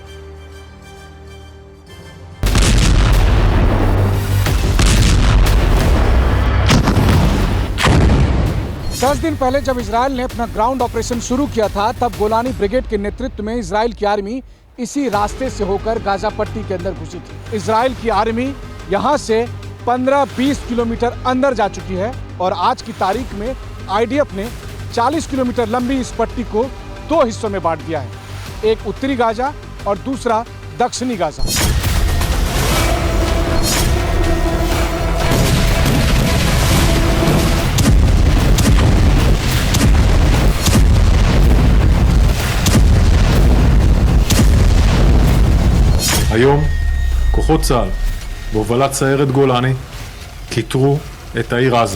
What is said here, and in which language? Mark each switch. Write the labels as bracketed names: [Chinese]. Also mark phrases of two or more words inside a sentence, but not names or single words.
[Hindi] 10 दिन पहले जब इजराइल ने अपना [English] ground operation [Hindi] शुरू किया था तब गोलानी ब्रिगेड के नेतृत्व में इजराइल की आर्मी इसी रास्ते से होकर गाजा पट्टी के अंदर घुसी थी। इजराइल की आर्मी यहां से 15-20 किलोमीटर अंदर जा चुकी है और आज की तारीख में IDF ने 40 किलोमीटर लंबी इस पट्टी को दो हिस्सों में बांट दिया है, एक उत्तरी गाजा और दूसरा दक्षिणी गाजा। [Hebrew] היום כוחות צה"ל בהובלת סיירת גולני כיתרו את העיר עזה.